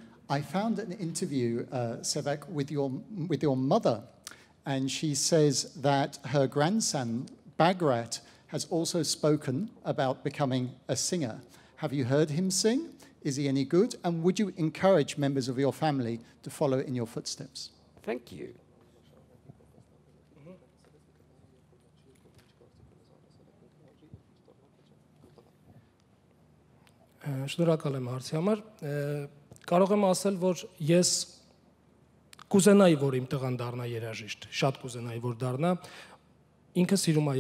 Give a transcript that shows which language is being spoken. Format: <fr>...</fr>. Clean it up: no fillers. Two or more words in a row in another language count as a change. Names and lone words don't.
<en>I found an interview, Sevak, with your mother and she says that her grandson, Bagrat, has also spoken about becoming a singer. Have you heard him sing? Is he any good? And would you encourage members of your family to follow in your footsteps? Thank you.</en> <hy>Շնորհակալ եմ հարցի համար։ Կարող եմ ասել, որ ես կուզենայի, որ իմ տղան դառնա երաժիշտ, շատ կուզենայի, որ դառնա։ Ինքը սիրում է</hy>